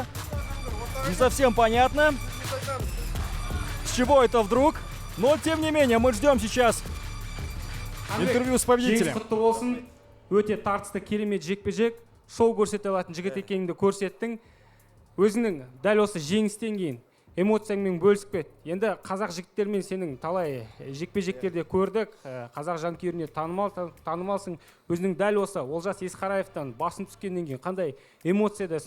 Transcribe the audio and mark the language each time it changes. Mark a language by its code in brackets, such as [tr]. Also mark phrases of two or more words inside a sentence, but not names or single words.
[ru] Не совсем понятно, с чего это вдруг. Но, тем не менее, мы ждем сейчас интервью с победителем. [kk] Жеңіс құтты болсын. Өте тартысты керемет жекпе-жек. Шоу көрсете алатын жігіт екеніңді көрсеттің. Өзіңнің дәл осы жеңістен кейін эмоцияңмен бөлісіп кет. Енді қазақ жігіттермен сенің талай жекпе-жектерде көрдік. Қазақ жанкүйеріне танымалсың. Өзіңнің дәл осы Олжас Есқараевтан басым түскеннен кейін қандай эмоциядасың?